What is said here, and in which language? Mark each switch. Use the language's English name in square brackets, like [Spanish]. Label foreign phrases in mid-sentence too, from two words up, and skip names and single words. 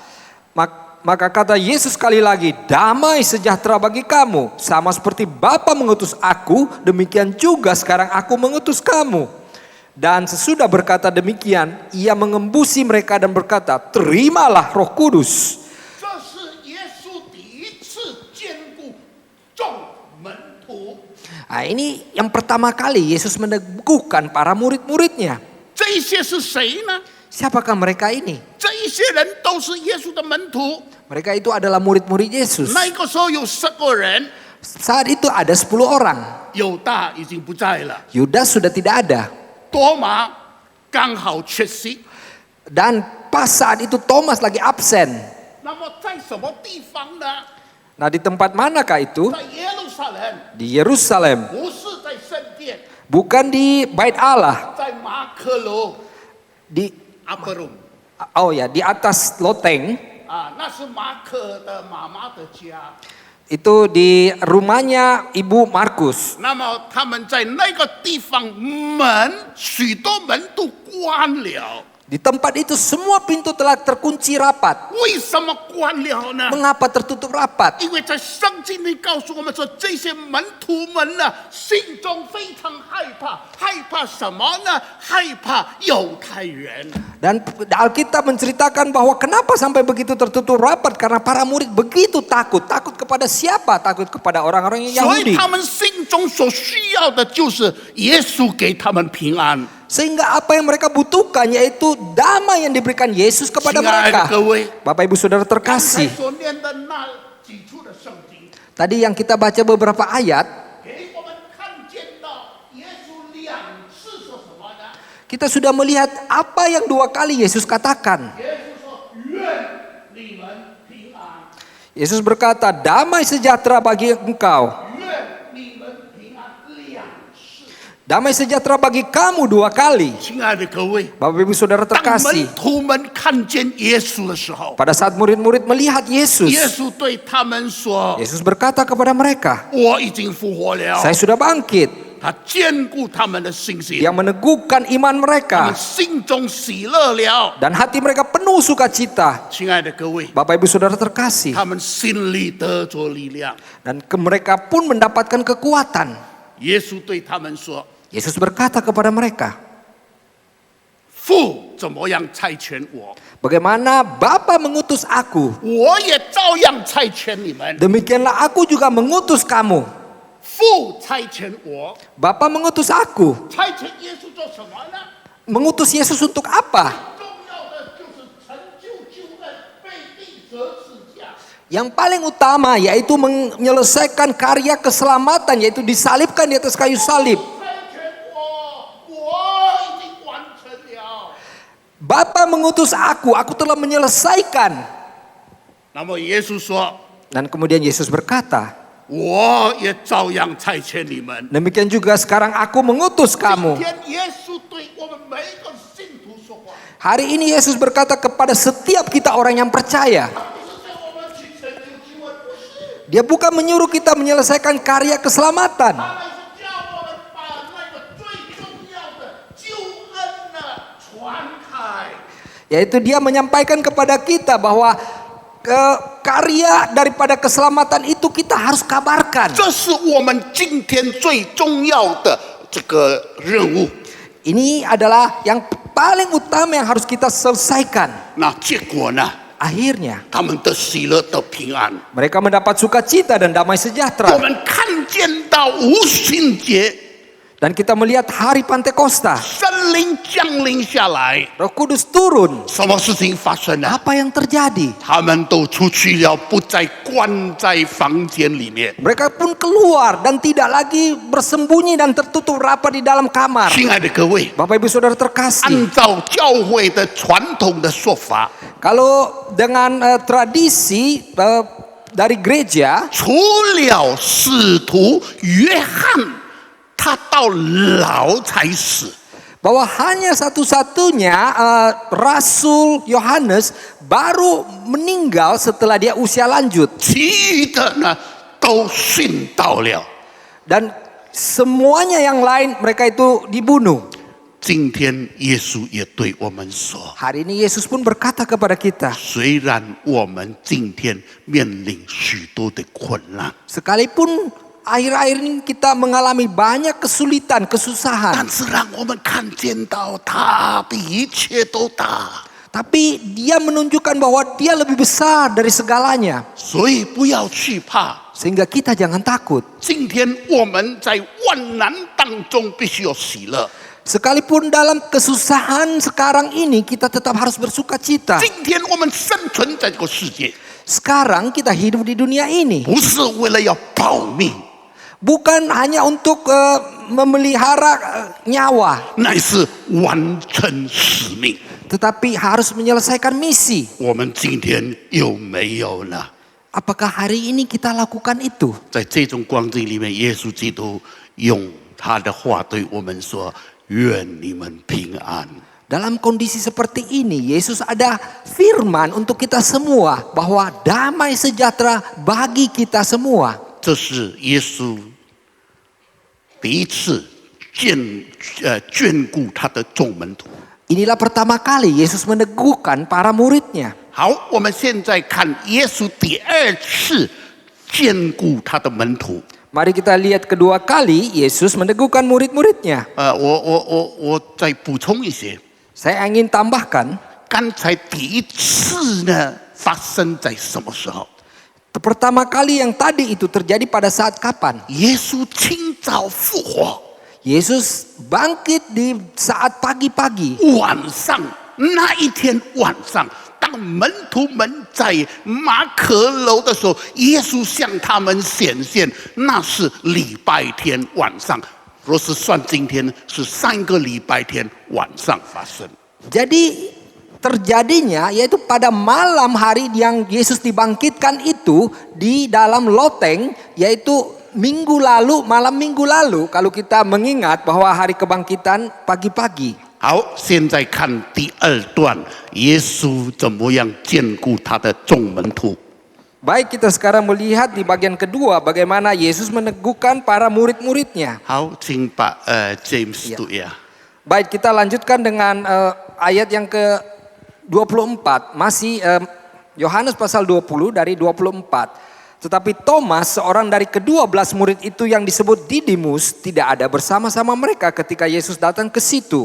[Indonesian] Maka kata Yesus sekali lagi, "Damai sejahtera bagi kamu. Sama seperti Bapa mengutus aku, demikian juga sekarang aku mengutus kamu." Dan sesudah berkata demikian, ia mengembusi mereka dan berkata, "Terimalah Roh Kudus." [Chinese] 这是耶稣第一次眷顾众门徒。 [Indonesian] Nah, ini yang pertama kali Yesus meneguhkan para murid-muridnya. [Chinese] 这一些是谁呢？ [Indonesian] Siapakah mereka ini? [Chinese] 这一些人都是耶稣的门徒。 [Indonesian] Mereka itu adalah murid-murid Yesus. [Chinese] 那个时候有10个人， [Indonesian] Saat itu ada 10 orang. [Chinese] 犹大已经不在了， [Indonesian] Yudas sudah tidak ada. [Chinese] 多马刚好缺席。 [Indonesian] Dan pas saat itu Thomas lagi absen. [Chinese] 那么在什么地方呢？ [Indonesian] Nah, di tempat manakah itu? [Chinese] 在耶路撒冷， [Indonesian] Di Yerusalem. [Chinese] 不是在圣殿， [Indonesian] Bukan di Bait Allah. [Chinese] 在马可楼 [Indonesian] Di 阿伯鲁 di atas loteng. [Chinese] 那是马可的妈妈的家。 [Indonesian] Itu di rumahnya Ibu Markus. [Chinese] 那么他们在那个地方许多门都关了。 [Indonesian] Di tempat itu semua pintu telah terkunci rapat. [Chinese] 为什么关了呢？ [Indonesian] Mengapa tertutup rapat? [Chinese] 因为在圣经里告诉我们说，这些门徒们呢，心中非常害怕，害怕什么呢？害怕犹太人。 [Indonesian] Dan Alkitab menceritakan bahwa kenapa sampai begitu tertutup rapat, karena para murid begitu takut. Takut kepada siapa? Takut kepada orang-orang yang [Chinese] 所以 [Indonesian] Yahudi. [Chinese] 他们心中所需要的就是耶稣给他们平安。 [Indonesian] Sehingga apa yang mereka butuhkan yaitu damai yang diberikan Yesus kepada [Chinese] 亲爱的 [Indonesian] mereka. [Chinese] 各位， [Indonesian] Bapak Ibu Saudara [Chinese] 刚才 [Indonesian] terkasih, [Chinese] 所念的那几处的圣经， [Indonesian] tadi yang kita baca beberapa ayat, [Chinese] 给我们看见到耶稣2次说什么呢？ [Indonesian] kita sudah melihat apa yang 2 kali Yesus katakan. [Chinese] 耶稣说：“愿你们平安， [Indonesian] Yesus berkata, damai sejahtera bagi engkau. [Chinese] 愿你们平安。”2次。 [Indonesian] Damai sejahtera bagi kamu 2 kali. [Chinese] 亲爱的各位， [Indonesian] Bapak Ibu Saudara [Chinese] 当 [Indonesian] terkasih, [Chinese] 门徒们看见耶稣的时候， [Indonesian] pada saat murid-murid melihat [Chinese] 耶 [Indonesian] Yesus, [Chinese] 稣对他们说 [Indonesian] Yesus berkata kepada mereka, ：“ [Chinese] 我已经复活了。 [Indonesian] saya sudah bangkit. ” [Chinese] 他坚固他们的信心， [Indonesian] Yang meneguhkan iman [Chinese] 他 [Indonesian] mereka [Chinese] 们心中喜乐了。 [Indonesian] dan hati mereka penuh sukacita. [Chinese] 亲爱的各位， [Indonesian] Bapak Ibu Saudara terkasih, [Chinese] 他们心里得着力量。 [Indonesian] dan mereka pun mendapatkan kekuatan. [Chinese] 耶稣对他们说 [Indonesian] Yesus berkata kepada mereka, [Chinese] 父怎么样差遣我， [Indonesian] bagaimana Bapa mengutus aku, [Chinese] 我也照样差遣你们。 [Indonesian] demikianlah aku juga mengutus kamu. [Chinese] 父差遣我， [Indonesian] Bapa mengutus aku. [Chinese] 差遣耶稣做什么呢？ [Indonesian] Mengutus Yesus untuk apa? [Chinese] 重要的就是成就救恩，被钉十字架。 [Indonesian] Yang paling utama yaitu menyelesaikan karya keselamatan, yaitu disalibkan di atas kayu salib. [Chinese] 差遣我已经完成了。 [Indonesian] Bapa mengutus aku telah menyelesaikan. [Chinese] 那么耶稣说， [Indonesian] Dan kemudian Yesus berkata, [Chinese] 我也照样差遣你们。 [Indonesian] demikian juga sekarang aku mengutus [Chinese] 今 [Indonesian] kamu. [Chinese] 天耶稣对我们每一个信徒说话， [Indonesian] Hari ini Yesus berkata kepada setiap kita orang yang percaya. [Chinese] 不是叫我们去成就救恩，不是， [Indonesian] Dia bukan menyuruh kita menyelesaikan karya keselamatan. [Chinese] 他乃是叫我们把那个最重要的救恩呢传开。 [Indonesian] Yaitu dia menyampaikan kepada kita bahwa karya daripada keselamatan itu kita harus kabarkan. [Chinese] 这是我们今天最重要的这个任务。 [Indonesian] Ini adalah yang paling utama yang harus kita selesaikan. [Chinese] 那结果呢？ [Indonesian] Akhirnya [Chinese] 他们的喜乐得平安。 [Indonesian] mereka mendapat sukacita dan damai [Chinese] 我 [Indonesian] sejahtera. [Chinese] 们看见到无心节， [Indonesian] Dan kita melihat hari Pantekosta, [Chinese] 神灵降临下来， [Indonesian] Roh Kudus turun. [Chinese] 什么事情发生呢？ [Indonesian] Apa yang terjadi? [Chinese] 他们都出去了，不再关在房间里面。 [Indonesian] Mereka pun keluar dan tidak lagi bersembunyi dan tertutup rapat di dalam kamar. [Chinese] 亲爱的各位， [Indonesian] Bapak Ibu Saudara terkasih, [Chinese] 按照教会的传统的说法， [Indonesian] kalau dengan tradisi dari gereja, [Chinese] 除了使徒约翰，他到老才死。 [Indonesian] bahwa hanya satu-satunya Rasul Yohanes baru meninggal setelah dia usia lanjut. [Chinese] 其余的呢都殉道了。 [Indonesian] Dan semuanya yang lain mereka itu dibunuh. [Chinese] 今天耶稣也对我们说， [Indonesian] Hari ini Yesus pun berkata kepada kita, [Chinese] 虽然我们今天面临许多的困难， [Indonesian] sekalipun akhir-akhir ini kita mengalami banyak kesulitan, [Chinese] 但 [Indonesian] kesusahan, [Chinese] 是让我们看见到他比一切都大， [Indonesian] tapi dia menunjukkan bahwa dia lebih besar dari segalanya. [Chinese] 所以不要惧怕。 [Indonesian] Sehingga kita jangan takut. [Chinese] 今天我们在万难当中必须有喜乐。 [Indonesian] Sekalipun dalam kesusahan sekarang ini kita tetap harus bersuka cita. [Chinese] 今天我们生存在这个世界， [Indonesian] Sekarang kita hidup di dunia ini [Chinese] 不是为了要保命， [Indonesian] bukan hanya untuk memelihara nyawa, [Chinese] 乃是完成使命。 [Indonesian] tetapi harus menyelesaikan misi. [Chinese] 我们今天有没有呢？ [Indonesian] Apakah hari ini kita lakukan itu? [Chinese] 在这种光景里面，耶稣基督用他的话对我们说：“愿你们平安。” [Indonesian] Dalam kondisi seperti ini, Yesus ada firman untuk kita semua bahwa damai sejahtera bagi kita semua. [Chinese] 这是耶稣第一次眷顾他的众门徒。 [Indonesian] Inilah pertama kali Yesus meneguhkan para muridnya. [Chinese] 好，我们现在看耶稣第二次眷顾他的门徒。 [Indonesian] Mari kita lihat kedua kali Yesus meneguhkan murid-muridnya. [Chinese] 我再补充一些， [Indonesian] Saya ingin tambahkan, [Chinese] 刚才第一次呢发生在什么时候？ [Indonesian] pertama kali yang tadi itu terjadi pada saat kapan? [Chinese] 耶稣清早复活， [Indonesian] Yesus bangkit di saat pagi-pagi. [Chinese] 晚上那一天晚上。当门徒们在马可楼的时候，耶稣向他们显现，那是礼拜天晚上。若是算今天，是3个礼拜天晚上发生。 [Indonesian] Jadi terjadinya yaitu pada malam hari yang Yesus dibangkitkan itu di dalam loteng, yaitu minggu lalu, malam minggu lalu, kalau kita mengingat bahwa hari kebangkitan pagi-pagi. [Chinese] 好，现在看第2段，耶稣怎么样眷顾他的众门徒。 [Indonesian] Baik, kita sekarang melihat di bagian kedua bagaimana Yesus meneguhkan para murid-muridnya. [Chinese] 好，请把James 读呀。 [Indonesian] Baik, kita lanjutkan dengan ayat yang ke-24. Masih Yohanes pasal 20 dari 24. Tetapi Thomas, seorang dari ke-12 murid itu yang disebut Didimus, tidak ada bersama-sama mereka ketika Yesus datang ke situ.